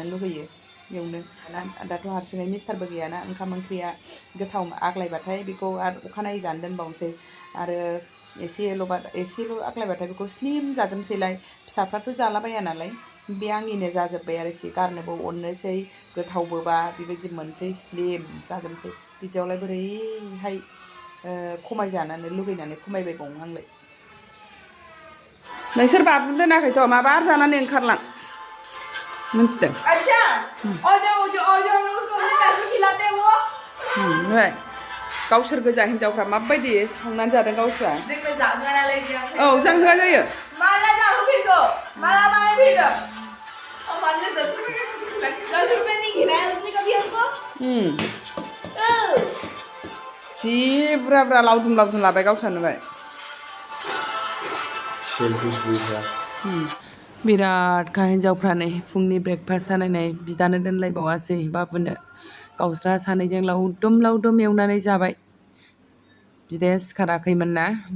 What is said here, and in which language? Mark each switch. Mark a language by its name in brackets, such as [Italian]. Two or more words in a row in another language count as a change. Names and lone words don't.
[Bodo] लुगैयो बेयावनो दाथ' हारसिङै मिस्टारबो गैयाना ओंखाम ओंख्रिया गोथाव आग्लायबाथाय बेखौ आरो अखानायै जानो दोनबावनोसै आरो एसेल' आग्लायबाथाय बेखौ स्लिम जाजोबनोसैलाय फिसाफ्राथ' जालाबाया नालाय बे आंनिनो जाजोब्बाय आरोखि गारनोबो अननोसै गोथावबोबा बेबायदि मोनसै स्लिम जाजोबनोसै बिदियावलाय बोरैहाय खमायजानानै लुगैनानै खमायबायबावो आंलाय नोंसोर बाबुन दोनाखैथ' माबा जानानै ओंखारलां मिन्थिदों [Hindi] अच्छा अजो उसको कैसे खिलाते वो [Bodo] ओमफ्राय गावसोर गोजा हिन्जावफ्रा माबायदि संनानै जादों गावस्रा जोंनो जाहोआ औ जाहोआ जायो माला जाहोफिनगौ माला बानायफिनदों माला [Hindi] 10 रुपए नहीं खिलाया उसने कभी हमको [Bodo] जि बुरा बुरा लावदुम लाबाय गावस्रानोबाय बिराद का हिन्जावफ्रा नै फुंनि ब्रेकफास्ट जानायनाय बिदानो दोनलायबावासै बाबुनो गावस्रा सानैजों लावदुम एवनानै जाबाय बिदाया सिखाराखैमोन ना